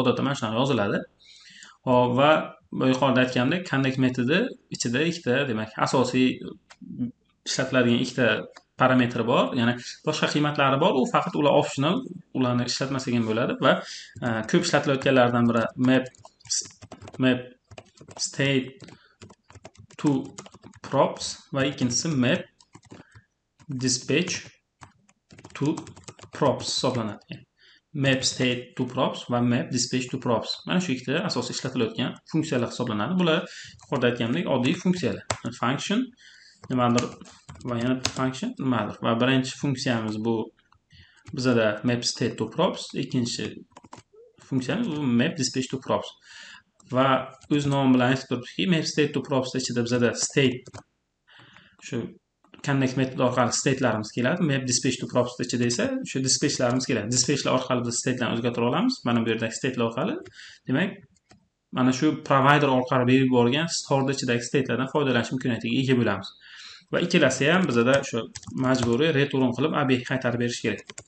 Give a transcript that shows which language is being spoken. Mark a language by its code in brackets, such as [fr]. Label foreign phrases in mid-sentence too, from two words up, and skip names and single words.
[uz] Odatda mana shunaqa yoziladi. Hop, va yuqorida aytgandek connect metodi ichida ikkita demak asosiy ishlatiladigan ikkita parametri bor. Ya'ni boshqa qiymatlari bor, u faqat ular optional, ularni ishlatmasak ham bo'ladi va ko'p ishlatilayotganlardan biri [en] map state to props [uz] va ikkinchisi [en] map dispatch to props [uz] hisoblanadi. [en] map state to props va map dispatch to props. [uz] Mana shu ikkita asosiy ishlatilayotgan funksiyalar hisoblanadi. Bular yuqorida aytganimdek oddiy funksiyalar. Function nimadir va yana function nimadir. Va birinchi funksiyamiz bu bizada [en] map state to props, [uz] ikkinchi funksiyamiz bu [en] map dispatch to props. [uz] Va o'z nomi bilan aytib turibdiki, [en] map state to props [uz] ichida bizada state shu connect metodi orqali state'larimiz keladi. [en] Map dispatch to props [uz] ichida esa shu dispatchlarimiz keladi. Dispatchlar orqali biz state'larni o'zgartira olamiz. Mana bu yerdagi state'lar orqali. Demak, mana shu provider orqali berib yuborgan store ichidagi state'lardan foydalanish imkoniyatiga ega bo'lamiz. Va ikkalasi ham bizada shu majburiy return qilib obyekt qaytarib berish kerak.